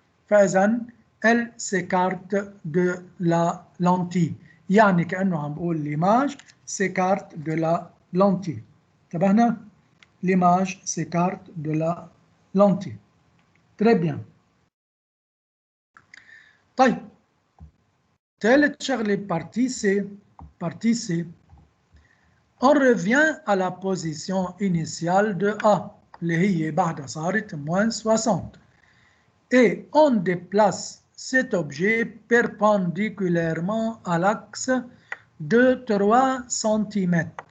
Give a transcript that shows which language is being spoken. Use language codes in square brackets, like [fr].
[ar] فاذا [fr] elle s'écarte de la lentille. [ar] يعني كأنه عم بقول [fr] l'image s'écarte de la lentille. [ar] انتبهنا؟ [fr] l'image s'écarte de la lentille. Très bien. [ar] طيب ثالث شغلة [fr] partie C. On revient à la position initiale de A [ar] اللي هي بعدها صارت [fr] moins 60. Et on déplace cet objet perpendiculairement à l'axe de 3 cm.